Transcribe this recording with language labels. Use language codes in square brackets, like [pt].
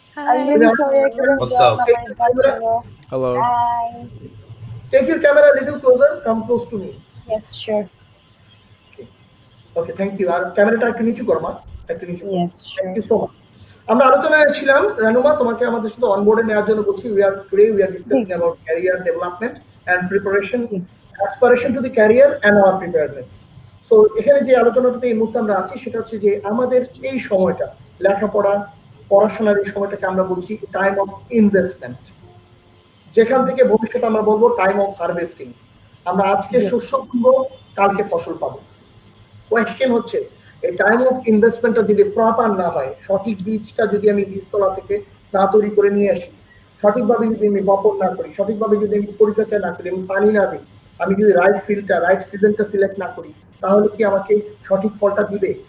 [en] I'm really sorry I couldn't What's join up? my bachelor. Hello. Hi. Take your camera a little closer, come close to me. Yes, sure. Okay, thank you. [bn] আর ক্যামেরাটা একটু নিচু করো মা, একটু নিচু। [en] Yes, sure. Thank you so much. [bn] আমরা আলোচনায় ছিলাম রানুমা, তোমাকে আমাদের সাথে অনবোর্ডে নেওয়ার জন্য বলছি। [en] we are discussing about career development and preparation, aspiration to the career and our preparedness. [bn] So এখানে যে আলোচনাটাতে এই মুহূর্তে আমরা আছি, সেটা হচ্ছে যে আমাদের এই সময়টা, লেখাপড়া, পড়াশোনার এই সময়টাকে আমরা বলছি টাইম অফ ইনভেস্টমেন্ট, যেখান থেকে ভবিষ্যতে আমরা বলবো টাইম অফ হারভেস্টিং। আমরা আজকে শস্য তুলবো, কালকে ফসল পাবো। কোয়েশ্চেন হচ্ছে এই টাইম অফ ইনভেস্টমেন্টটা যদি প্রপার না হয়, সঠিক বীজটা যদি আমি বীজতলা থেকে না তৈরি করে নিয়ে আসি, সঠিকভাবে যদি আমি বপন না করি, সঠিকভাবে যদি আমি পরিচর্যা না করি, আমি পানি না দিই, আমি যদি রাইট ফিল্ডটা, রাইট সিজনটা সিলেক্ট না করি, তাহলে কি আমাকে সঠিক ফলটা দিবে?